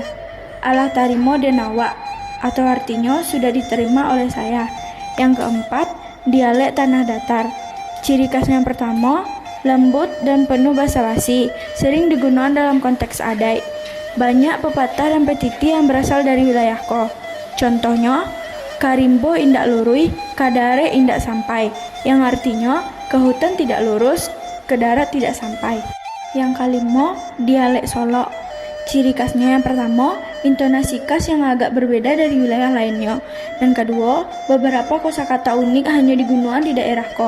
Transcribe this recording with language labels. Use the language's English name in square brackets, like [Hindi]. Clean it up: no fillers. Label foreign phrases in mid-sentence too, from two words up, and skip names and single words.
[Indonesian] Allah [Minangkabau] tarimo denawa [Indonesian] atau artinya sudah diterima oleh saya. Yang keempat, dialek tanah datar. Ciri khasnya yang pertama, lembut dan penuh basa-basi, sering digunakan dalam konteks adai. Banyak pepatah dan petiti yang berasal dari wilayahku. Contohnya, [Minangkabau] karimbo indak lurui, kadare indak sampai, [Indonesian] yang artinya ke hutan tidak lurus, ke darat tidak sampai. Yang kelima, dialek Solo. Ciri khasnya yang pertama, intonasi khas yang agak berbeda dari wilayah lainnya. Dan kedua, beberapa kosakata unik hanya digunakan di daerahku.